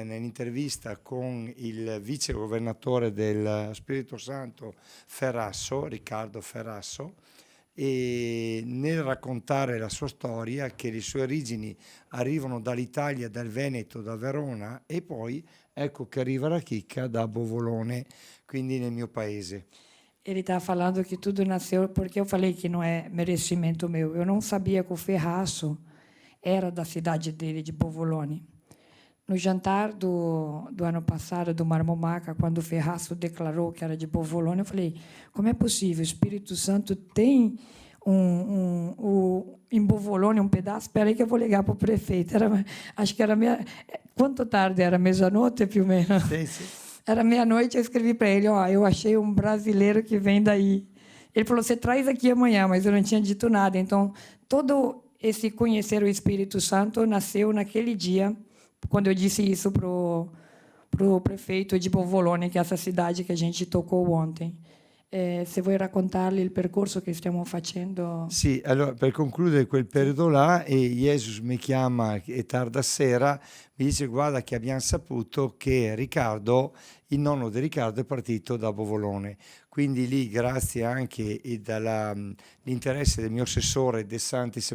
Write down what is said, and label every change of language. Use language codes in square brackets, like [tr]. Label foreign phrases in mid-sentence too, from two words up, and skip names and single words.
[it] nell'intervista con il vice governatore del Spirito Santo Ferrasso, Riccardo Ferrasso, e nel raccontare la sua storia, che le sue origini arrivano dall'Italia, dal Veneto, da Verona, e poi ecco che arriva la chicca da Bovolone, quindi nel mio paese. [pt] Ele está falando que tudo nasceu porque eu falei que não é merecimento meu. Eu não sabia que o Ferraço era da cidade dele, de Bovolone. no jantar do ano passado, do Marmomaca, quando o Ferraço declarou que era de Bovolone, eu falei, como é possível? O Espírito Santo tem em Bovolone um pedaço? Espera aí que eu vou ligar para o prefeito. Acho que era quanto tarde era? Meia-noite, [it] più o meno? Sì. [pt] Era meia-noite, eu escrevi para ele, eu achei um brasileiro que vem daí. Ele falou, você traz aqui amanhã, mas eu não tinha dito nada. Então, todo esse conhecer o Espírito Santo nasceu naquele dia, quando eu disse isso para o prefeito de Bovolone, que é essa cidade que a gente tocou ontem. [it] Se vuoi raccontargli il percorso che stiamo facendo. Sì, allora per concludere quel periodo là, Jesus mi chiama e tarda sera, mi dice guarda che abbiamo saputo che Riccardo, il nonno di Riccardo è partito da Bovolone, quindi lì grazie anche dall'interesse del mio assessore De Santis